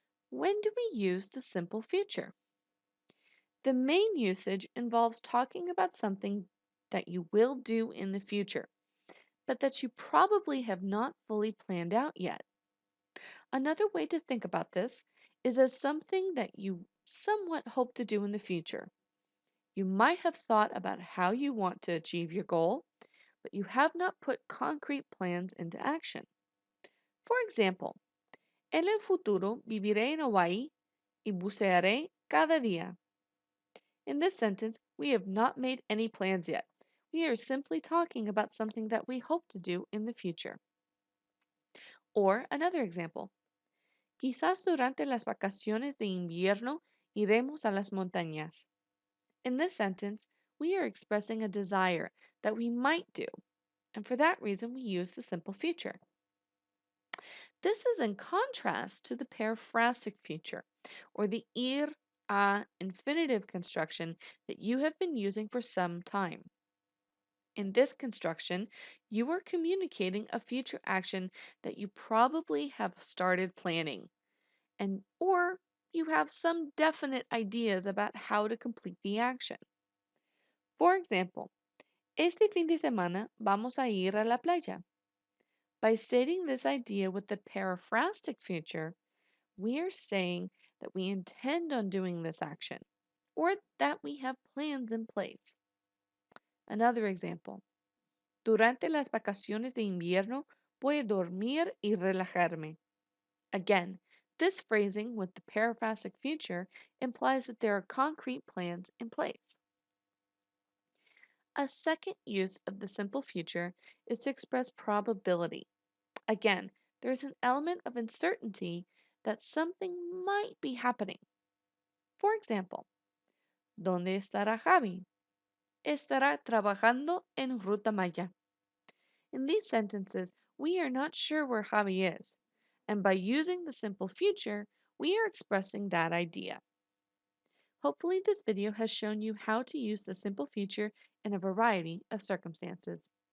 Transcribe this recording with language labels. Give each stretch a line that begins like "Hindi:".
English: When do we use the simple future? The main usage involves talking about something that you will do in the future, but that you probably have not fully planned out yet. Another way to think about this is as something that you somewhat hope to do in the future. You might have thought about how you want to achieve your goal, but you have not put concrete plans into action. For example,
Spanish: en el futuro viviré en Hawaii y bucearé cada día.
English: In this sentence, we have not made any plans yet. We are simply talking about something that we hope to do in the future. Or another example.
Spanish: Quizás durante las vacaciones de invierno iremos a las montañas.
English: In this sentence, we are expressing a desire that we might do, and for that reason we use the simple future. This is in contrast to the periphrastic future, or the ir, a infinitive construction that you have been using for some time. In this construction, you are communicating a future action that you probably have started planning, and or you have some definite ideas about how to complete the action. For example,
Spanish: este fin de semana vamos a ir a la playa.
English: By stating this idea with the periphrastic future, we are saying that we intend on doing this action, or that we have plans in place. Another example.
Spanish: Durante las vacaciones de invierno voy a dormir y relajarme.
English: Again, this phrasing with the periphrastic future implies that there are concrete plans in place. A second use of the simple future is to express probability. Again, there's an element of uncertainty that something might be happening. For example,
Spanish: ¿dónde estará Javi? Estará trabajando en Ruta Maya.
English: In these sentences, we are not sure where Javi is, and by using the simple future, we are expressing that idea. Hopefully, this video has shown you how to use the simple future in a variety of circumstances.